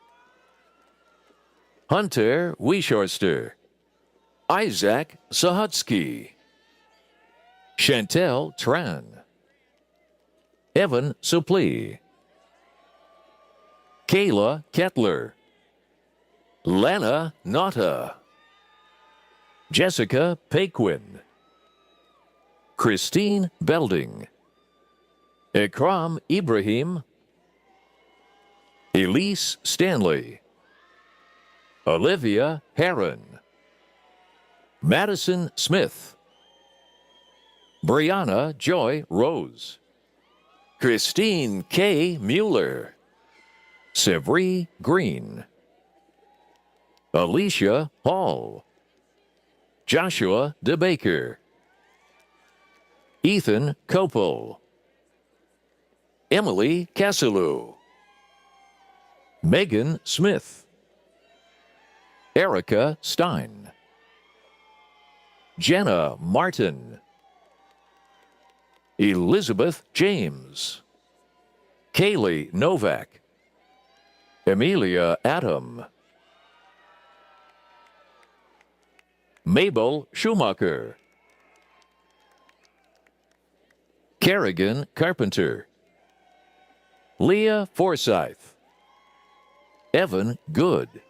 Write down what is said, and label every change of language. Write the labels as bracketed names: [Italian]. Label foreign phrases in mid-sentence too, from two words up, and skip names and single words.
[English] Hunter Wieshorster, Isaac Sahutsky, Chantel Tran, Evan Suplee, Kayla Kettler, Lana Nata, Jessica Paquin, Christine Belding, Ikram Ibrahim, Elise Stanley, Olivia Heron, Madison Smith, Brianna Joy Rose, Christine K. Mueller, Sevri Green, Alicia Hall, Joshua DeBaker, Ethan Copel, Emily Casselu, Megan Smith, Erica Stein, Jenna Martin, Elizabeth James, Kaylee Novak, Emilia Adam, Mabel Schumacher, Kerrigan Carpenter, Leah Forsyth, Evan Good,